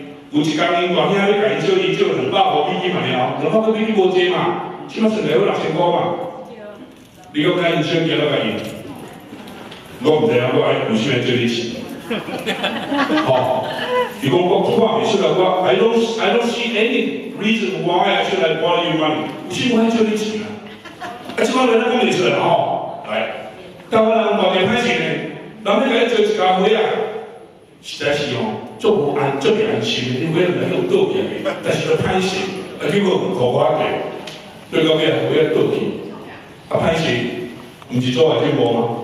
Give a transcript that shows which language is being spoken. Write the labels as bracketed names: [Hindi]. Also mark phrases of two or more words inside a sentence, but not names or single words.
[Min Nan Chinese] 有一工，因大兄要甲因小姨借200块美金嘛了，200块美金无济嘛，起码算来有6000块嘛。你讲甲因小姨了甲因？我唔知影，我爱有啥物做你钱，吼！如果我看袂出来，我 [English] I don't see any reason why I should have borrow you money。 [Min Nan Chinese] 有啥我爱做你钱啊？即摆人讲袂出来吼，来，台湾人偌济歹势呢，人要甲你做一家伙啊，实在是吼，足无安，足袂安心的，因为人有倒去，但是都歹势，结果互我个，对到尾我要倒去，歹势，毋是做下进步吗？